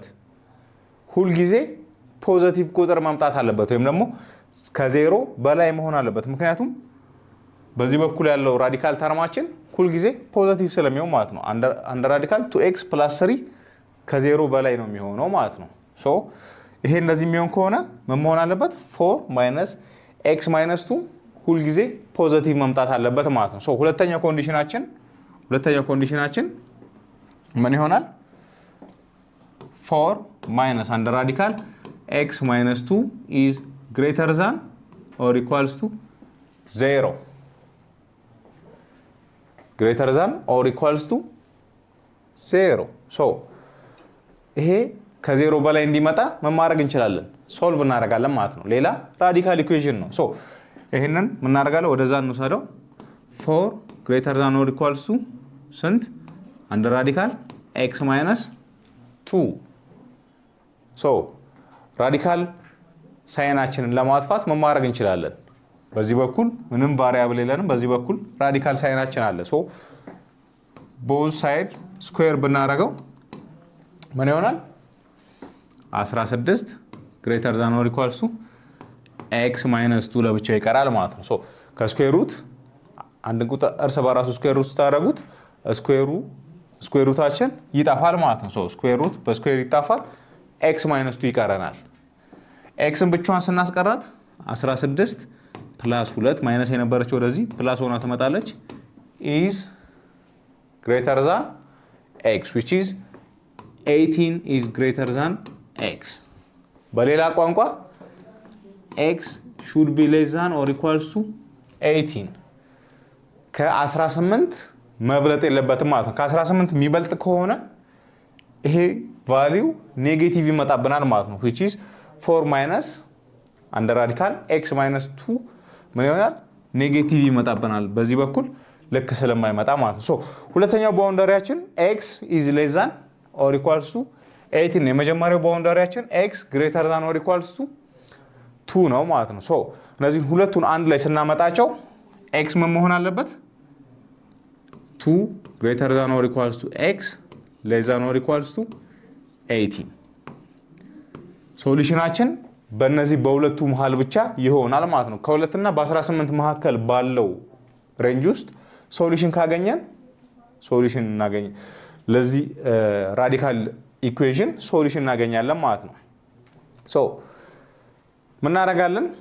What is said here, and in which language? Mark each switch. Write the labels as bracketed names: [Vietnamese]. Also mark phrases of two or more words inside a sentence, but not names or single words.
[Amharic] ሁል ጊዜ ፖዚቲቭ ቁጥር ማምጣት አለበት ወይም ደግሞ ከዜሮ በላይ መሆን አለበት። ምክንያቱም በዚህ በኩል ያለው ራዲካል ተርማችን ሁል ጊዜ ፖዚቲቭ ስለሚሆን ማለት ነው። [English] under radical 2x plus 3 [Amharic] ከዜሮ በላይ ነው የሚሆነው ማለት ነው። ሶ ይሄ እንደዚህ የሚሆን ከሆነ ምን መሆን አለበት? [English] 4 minus x minus 2 [Amharic] ሁል ጊዜ ፖዚቲቭ መምጣት አለበት ማለት ነው። ሶ ሁለተኛው ኮንዲሽናችን ምን ይሆናል? [English] 4 minus under radical x minus 2 is greater than or equals to 0 greater than or equals to 0 [Amharic] ሶ ይሄ ከዜሮ በላይ እንዲመጣ ምን ማድረግ እንችላለን? ሶልቭ እናደርጋለን ማለት ነው። ሌላ [English] radical equation [Amharic] ነው። ሶ ይሄንን ምን እናደርጋለን? ወደዛ እንውሰደው [English] 4 greater than or equals to [Amharic] ስንት? [English] under radical x minus 2 [Amharic] ሶ ራዲካል ሳይናችንን ለማጥፋት ምን ማድረግ እንችላለን? በዚህ በኩል ምንም ቫሪያብል የለንም። በዚህ በኩል ራዲካል ሳይናችን አለ። ሶ [English] both side square [Amharic] ብናደርገው ምን ይሆናል? [English] 16 greater than or equals to x minus 2 [Amharic] ለብቻው ይቀራል ማለት ነው። ሶ ከስኩዌር ሩት አንድ ቁጥር እርስ በራሱ [English] square root [Amharic] ስታደርጉት ስኩዌር ሩታችን ይጠፋል ማለት ነው። ሶ [English] square root [Amharic] በስኩዌር ይጠፋል፣ [English] x minus 2 [Amharic] ይቀረናል። xን ብቻዋን ስናስቀራት [English] 16 plus 2 [Amharic] ማይነስ የነበረችው ወደዚህ ፕላስ ሆና ትመጣለች [English] is greater than x which is 18 is greater than x [Amharic] በሌላ ቋንቋ [English] x should be less than or equals to 18 [Amharic] ከ18 መብለጥ የለበትም ማለት ነው። ከ18 የሚበልጥ ከሆነ ይሄ ቫልዩ ኔጌቲቭ ይመጣብናል ማለት ነው [English] which is 4 minus under radical x minus 2 [Amharic] ምን ይሆናል? ኔጌቲቭ ይመጣብናል በዚህ በኩል ልክ ስለማይመጣ ማለት ነው። ሶ ሁለተኛው ባውንደሪያችን [English] x is less than or equals to 18 [Amharic] ነው። የመጀመሪያው ባውንደሪያችን [English] x greater than or equals to 2 [Amharic] ነው ማለት ነው። ሶ እነዚህ ሁለቱን አንድ ላይ ስናመጣቸው x ምን መሆን አለበት? [English] 2 greater than or equals to x less than or equals to 18 [Amharic] ሶሉሽናችን በእነዚህ በሁለቱ መሃል ብቻ ይሆናል ማለት ነው። ከሁለትና በ18 መካከል ባለው ሬንጅ ውስጥ ሶሉሽን ካገኘን ለዚህ [English] radical equation [Amharic] ሶሉሽን እናገኛለን ማለት ነው። ሶ ምን እናደርጋለን?